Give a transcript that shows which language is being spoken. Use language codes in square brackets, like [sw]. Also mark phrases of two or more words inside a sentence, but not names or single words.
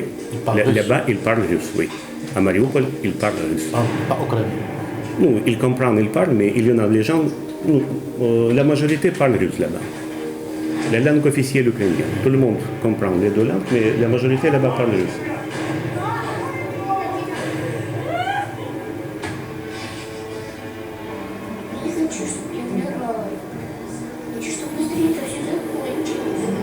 [fr] Il parle russe. Là-bas, il parle russe, oui. À Mariupol, il parle russe. Ah, pas ukrainien. Non, il comprend, il parle, mais il y en a des gens, la majorité parle russe là-bas. La langue officielle ukrainienne. Tout le monde comprend les deux langues, mais la majorité là-bas parle russe. [ru] Я хочу, чтобы я умирала. Хочу, чтобы быстрее это все закончилось.